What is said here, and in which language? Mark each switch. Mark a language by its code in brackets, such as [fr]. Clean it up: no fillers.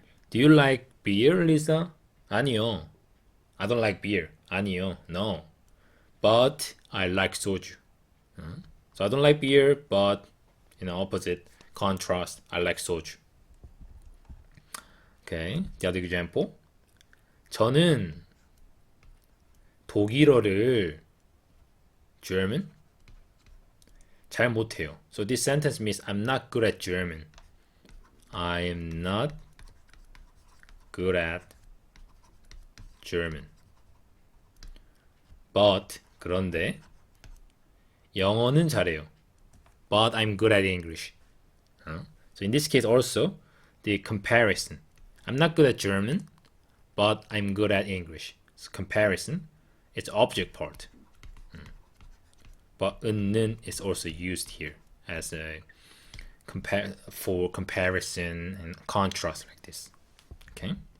[en] Do you like beer, Lisa? 아니요. I don't like beer. 아니요. No. but I like soju. So I don't like beer, but opposite contrast, I like soju. Okay, the other example. [ko] 저는 독일어를 German 잘 못해요. [en] So this sentence means I'm not good at German. I am not good at German. [ko] But 그런데 영어는 잘해요. [en] But I'm good at English. So in this case also the comparison. I'm not good at German, but I'm good at English. So comparison, it's object part. But 는 is also used here as a for comparison and contrast like this. Okay.